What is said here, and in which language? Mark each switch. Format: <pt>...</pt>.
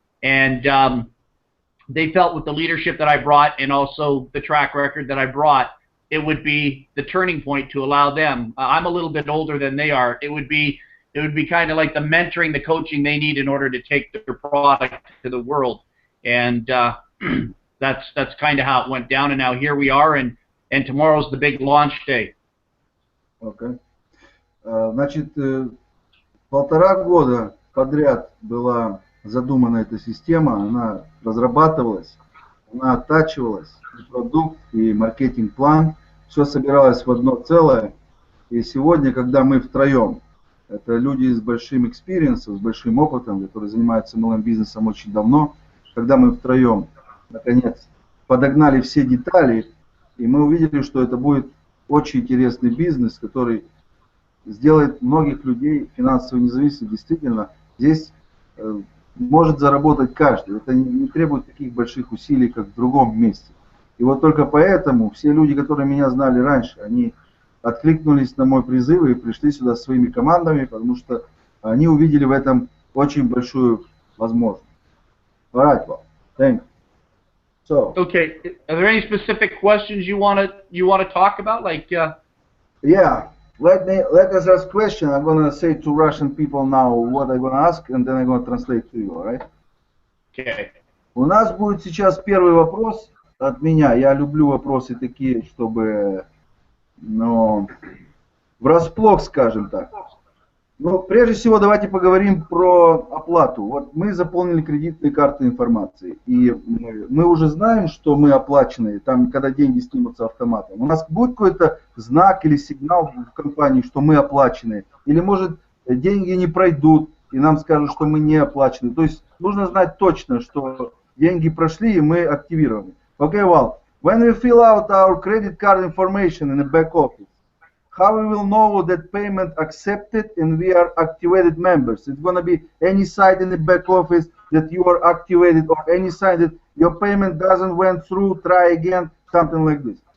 <en>And they felt with the leadership that I brought and also the track record that I brought, it would be the turning point to allow them. I'm a little bit older than they are. It would be kind of like the mentoring, the coaching they need in order to take their product to the world. And that's kind of how it went down. And now here we are, and tomorrow's the big launch day. Okay.</en> <ru>Значит, 1,5 года подряд была задумана эта система, она разрабатывалась, она оттачивалась, и продукт, и маркетинг-план, все собиралось в одно целое. И сегодня, когда мы втроем, это люди с большим экспириенсом, с большим опытом, которые занимаются MLM-бизнесом очень давно, когда мы втроем, наконец, подогнали все детали, и мы увидели, что это будет очень интересный бизнес, который сделает многих людей финансово независимыми. Действительно, здесь может заработать каждый. Это не требует таких больших усилий, как в другом месте. И вот только поэтому все люди, которые меня знали раньше, они откликнулись на мой призыв и пришли сюда своими командами, потому что они увидели в этом очень большую возможность.</ru> <en>All right, well, thanks. So. Okay. Are there any specific questions you want to talk about? Like. Yeah. Let us ask question. I'm gonna say to Russian people now what I'm gonna ask, and then I'm gonna translate to you, all right? Okay.</en> <ru>У нас будет сейчас первый вопрос от меня. Я люблю вопросы такие, чтобы, ну, врасплох, скажем так. Но прежде всего давайте поговорим про оплату. Вот мы заполнили кредитные карты информации, и мы уже знаем, что мы оплачены, там, когда деньги снимутся автоматом. У нас будет какой-то знак или сигнал в компании, что мы оплачены? Или, может, деньги не пройдут, и нам скажут, что мы не оплачены? То есть нужно знать точно, что деньги прошли, и мы активированы.</ru> <en>Okay, well, when we fill out our credit card information in the back office, how we will know that payment accepted and we are activated members? It's going to be any site in the back office that you are activated, or any site that your payment doesn't went through, try again, something like this.</en>